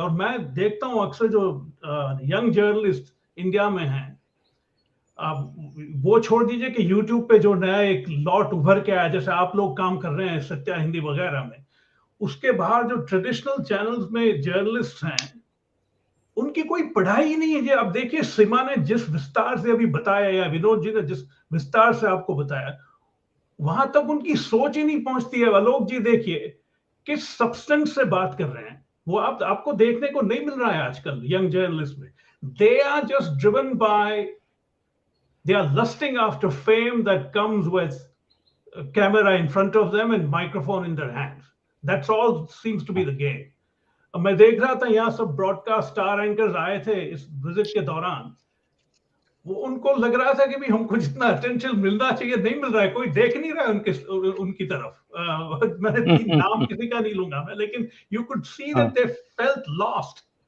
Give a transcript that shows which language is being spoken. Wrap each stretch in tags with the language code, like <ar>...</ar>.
<hi>और मैं देखता हूं अक्सर जो यंग जर्नलिस्ट इंडिया में हैं, आप वो छोड़ दीजिए कि यूट्यूब पे जो नया एक लॉट उभर के आया, जैसे आप लोग काम कर रहे हैं सत्या हिंदी वगैरह में, उसके बाहर जो ट्रेडिशनल चैनल्स में जर्नलिस्ट हैं, उनकी कोई पढ़ाई ही नहीं है। ये आप देखिए, सीमा ने जिस विस्तार से अभी बताया, या विनोद जी ने जिस विस्तार से आपको बताया, वहां तक उनकी सोच ही नहीं पहुंचती है। आलोक जी देखिए, किस सब्सटेंस से बात कर रहे हैं, वो आपको देखने को नहीं मिल रहा है आजकल यंग जर्नलिस्ट में।</hi> <en>They are just driven by, they are lusting after fame that comes with a camera in front of them and microphone in their hands. That's all seems to be the game.</en> <hi>अब मैं देख रहा था, यहाँ सब broadcast star anchors आए थे इस विजिट के दौरान। वो उनको लग रहा था कि भी हमको जितना अटेंशन मिलना चाहिए नहीं मिल रहा है, कोई देख नहीं रहा है उनकी तरफ। मैंने नाम किसी का नहीं लूंगा मैं, लेकिन</hi> <en>You could see that they felt lost.</en>